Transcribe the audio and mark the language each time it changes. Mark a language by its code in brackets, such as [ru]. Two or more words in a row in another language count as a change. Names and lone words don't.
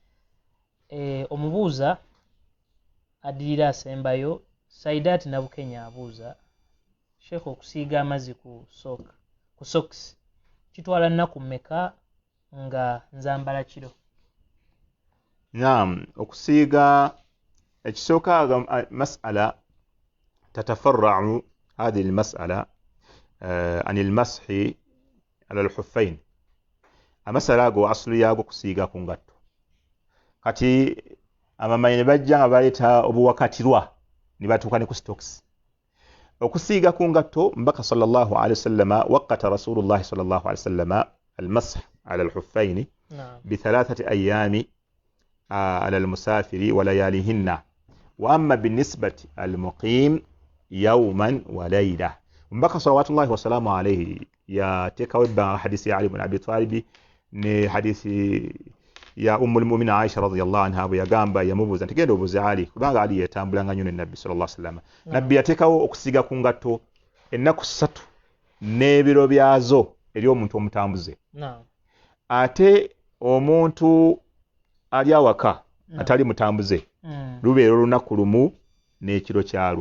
[lg] Omubuuza addirira asembayo Saidat Nabukenya abuuza, Sheikh, okusiiga amazzi ku socks kitwala nnaku mmeka nga nzambala kiro? [ar] Naam, [lg] okusiiga ekisooka [ar] مسألة تتفرع هذه المسألة عن المسح على الخفين. [lg] Amasala ago asulu yaago kusiiga ku ngatto. Kati abamanyi ne bajja nga baleeta obuwakatirwa ne batuuka ne ku stocks. Okusiiga ku ngatto, mbaka [ar] صلى الله عليه وسلم وقت رسول الله صلى الله عليه وسلم المسح على الخفين بثلاثة أيام على المسافر ولياليهن، وأما بالنسبة المقيم يوما وليلة. [lg] mbaka [ar] صلوات الله وسلامه عليه يا تكوب حديث علي بن أبي طالب [lg] ni hadithi ya [ar] المؤمنين عائشة رضي الله عنها [lg] bwe yagamba yamubuuza nti genda obuuze Ali kubanga Ali yatambulanga nnyo ne Nabbi [ar] صلى الله عليه وسلم. [lg] Nabbi yateekawo okusiga ku ngatto ennaku 3 n'ebiro byazo eri omuntu omutambuze. Ate omuntu ali awaka atali mutambuze lubeera olunaku lumu n'ekiro kyalwo.